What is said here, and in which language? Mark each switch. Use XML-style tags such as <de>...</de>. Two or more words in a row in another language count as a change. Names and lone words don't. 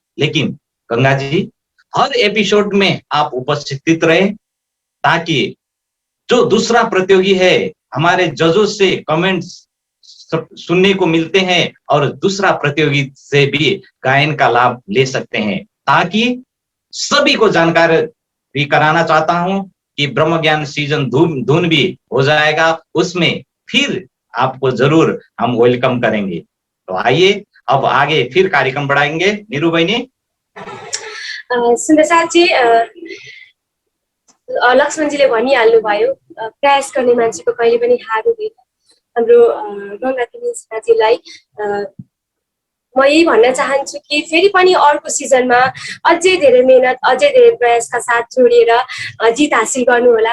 <hi>लेकिन गंगा जी हर एपिसोड में आप उपस्थित रहे, ताकि जो दूसरा प्रतियोगी है, हमारे जजों से कमेंट्स सुनने को मिलते हैं और दूसरा प्रतियोगी से भी गायन का लाभ ले सकते हैं। ताकि सभी को जानकारी भी कराना चाहता हूं कि ब्रह्म ज्ञान सीजन धून भी हो जाएगा, उसमें फिर आपको जरूर हम वेलकम करेंगे। तो आइए अब आगे फिर कार्यक्रम बढ़ाएंगे। नीरू बहिनी।</hi> <ne>सुन्दर साथी, लक्ष्मणजीले भनिहाल्नु भयो, प्रयास गर्ने मान्छेको कहिले पनि हार हुँदैन। हाम्रो गंगा तिमीजीलाई म यही भन्न चाहन्छु कि फेरि पनि अर्को सिजनमा अझै धेरै मेहनत, अझै धेरै प्रयासका साथ जोडिएर जित हासिल गर्नुहोला।</ne>